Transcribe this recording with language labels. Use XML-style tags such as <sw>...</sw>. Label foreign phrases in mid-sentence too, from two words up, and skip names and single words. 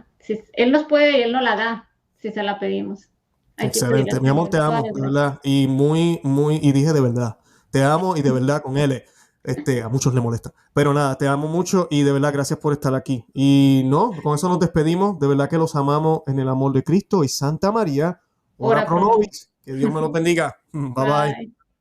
<es>Si, Él nos puede y Él nos la da si se la pedimos. Hay que pedirle Excelente. al Mi amor, Señor te todas amo, las de gracias. verdad. Y y dije de verdad. Te amo y de verdad con él. A muchos le molesta. Pero nada, te amo mucho y de verdad gracias por estar aquí. Y no, con eso nos despedimos. De verdad que los amamos en el amor de Cristo y Santa María.</es> <la>Ora Ora pro pro nobis. nobis.</la> <es>Que Dios me los bendiga.</es> <en>Bye bye. Bye.</en>